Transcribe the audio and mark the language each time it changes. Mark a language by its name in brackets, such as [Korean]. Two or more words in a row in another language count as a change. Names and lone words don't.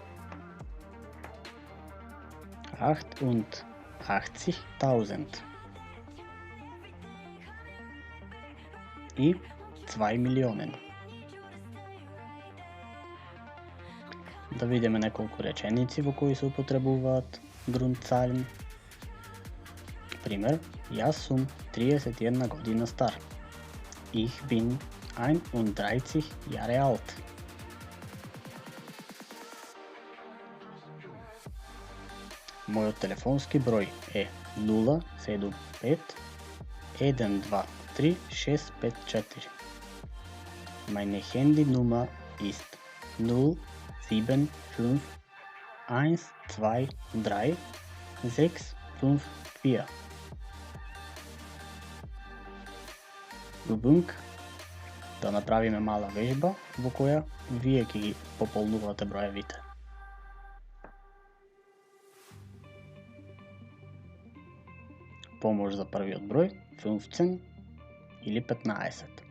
[Macedonian] 88.000 и 2 милионен. Да видиме неколку реченици во кои се употребуваат Grundzahlen. Пример, јас сум 31 година стар. [German] Ich bin 31 Jahre alt. [Macedonian] Мојот телефонски број е 075 123 654. [German] Meine Handynummer ist 075 123 654. Übung, [Macedonian] да направиме мала вежба во која вие ќе ги пополнувате броевите. Помош за првиот број 15, или 15.